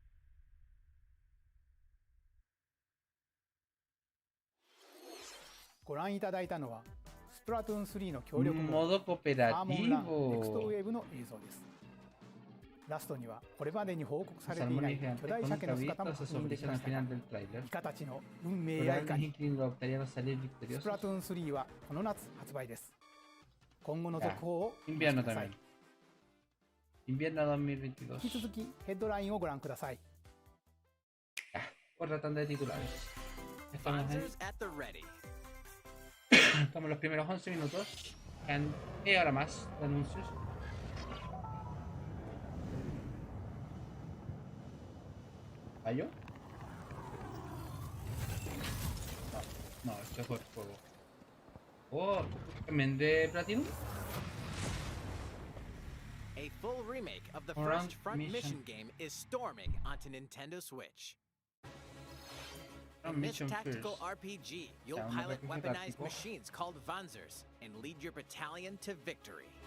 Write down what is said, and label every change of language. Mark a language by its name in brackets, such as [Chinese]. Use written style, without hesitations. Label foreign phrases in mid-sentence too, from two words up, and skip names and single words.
[Japanese] Splatoon 3の協力モード [Spanish] Modo [Japanese] サーモンランネクストウ [Spanish] cooperativo. [Japanese] ェーブの映像です。ラストにはこれまでに報告さ [Spanish] Los [Japanese] れていない [Spanish] salmones [Japanese] 巨 [Spanish] gigantes [Japanese] 大 [Spanish] con [Japanese] 鮭の姿も [Spanish] cabitos [Japanese] 確 [Spanish] se [Japanese] 認でき [Spanish] sobresaltan [Japanese] ま [Spanish] al [Japanese] したが [Spanish] final del tráiler. [Japanese] イカたちの運命 [Spanish] Pero [Japanese] やいか [Spanish] los [Japanese] に [Spanish] Inklings optarían a salir victoriosos. [Japanese] スプラトゥーン3はこの夏発売です。今後の [Spanish] Ya, [Japanese] 続報をお待ち [Spanish] invierno [Japanese] ください [Spanish] también. Invierno 2022. [Japanese] 引き続きヘッドラインをご覧ください。 [Spanish] Otra tanda de titulares. Estamos en [English] Sponsors at the ready. [Spanish] Estamos en los primeros 11 minutos. Quedan media hora más de anuncios. ¿Fallo? No, esto fue el juego. Oh, ¿también de Platinum? [English] A full remake of the Front first Front Mission. Mission game is storming onto Nintendo Switch. Front In this Mission tactical first. RPG, you'll [Spanish] Yeah, un [English] pilot [Spanish] RPG [English] weaponized [Spanish] táctico. [English] machines called Vanzers and lead your battalion to victory.